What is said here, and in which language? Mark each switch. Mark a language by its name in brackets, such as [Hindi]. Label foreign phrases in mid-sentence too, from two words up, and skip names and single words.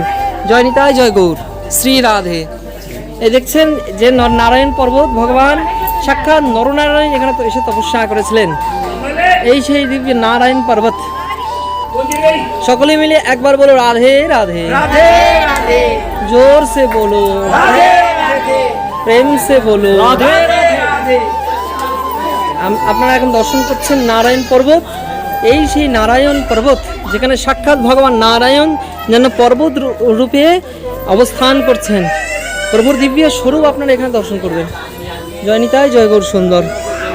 [Bangla] জয় নিতাই, জয় গৌর, শ্রী রাধে। এই দেখছেন যে নারায়ণ পর্বত, ভগবান সাক্ষাৎ নরনারায়ণ এখানে তো এসে তপস্যা করেছিলেন। এই সেই দিব্য নারায়ণ পর্বত। সকলে মিলে একবার বলো রাধে রাধে, [Hindi] राधे राधे जोर से बोलो, राधे राधे प्रेम से बोलो। राधे राधे। [Bangla] আপনারা এখন দর্শন করছেন নারায়ণ পর্বত। এই সেই নারায়ণ পর্বত যেখানে সাক্ষাৎ ভগবান নারায়ণ যেন পর্বত রূপে অবস্থান করছেন। প্রভুর দিব্য স্বরূপ আপনারা এখানে দর্শন করবেন। জয় নিতাই, জয় গৌর সুন্দর।